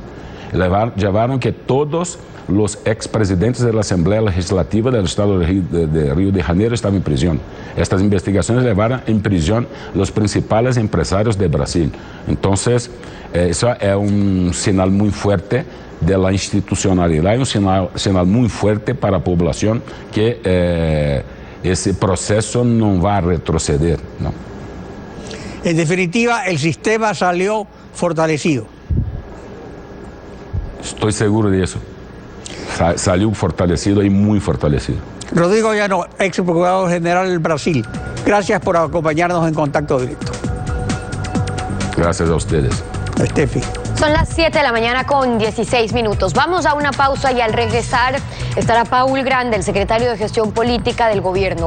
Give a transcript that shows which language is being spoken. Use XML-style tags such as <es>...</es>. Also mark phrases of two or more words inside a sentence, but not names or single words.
<es>Llevaron que todos los expresidentes de la Asamblea Legislativa del Estado de Río de Janeiro estaban en prisión. Estas investigaciones llevaron en prisión los principales empresarios de Brasil. Entonces, eso es un señal muy fuerte de la institucionalidad, y un señal muy fuerte para la población que</es> <pt>esse processo não vai retroceder, não.</pt> <es>En definitiva, el sistema salió fortalecido.</es> <pt>Estou seguro disso.</pt> <es>Salió fortalecido y muy fortalecido. Rodrigo Llano, ex procurador general del Brasil, gracias por acompañarnos en Contacto Directo. Gracias a ustedes. Steffi. Son las 7 de la mañana con 16 minutos. Vamos a una pausa y al regresar estará Paul Granda, el secretario de Gestión Política del Gobierno.</es>